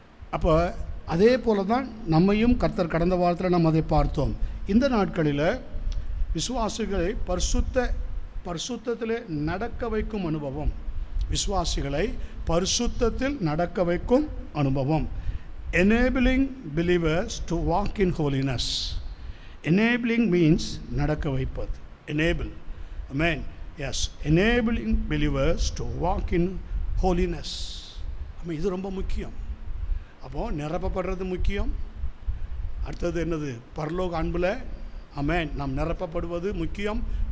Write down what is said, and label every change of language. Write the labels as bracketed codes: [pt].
[ta] அப்போ அதே போல தான் நம்மையும் கர்த்தர் கடந்த வாரத்தில் நம்ம அதை பார்த்தோம். இந்த நாட்களில் விசுவாசிகளை பரிசுத்தத்திலே நடக்க வைக்கும் அனுபவம், விசுவாசிகளை பரிசுத்தத்தில் நடக்க வைக்கும் அனுபவம். [en] enabling believers to walk in holiness. enabling means [ta] நடக்க வைப்பது. [en] enable, amen, yes, enabling believers to walk in holiness. [ta] இது ரொம்ப முக்கியம். அப்போது நிரப்பப்படுறது முக்கியம். அடுத்தது என்னது? பரலோக அன்பில், ஆமென், நாம் நிரப்பப்படுவது முக்கியம்.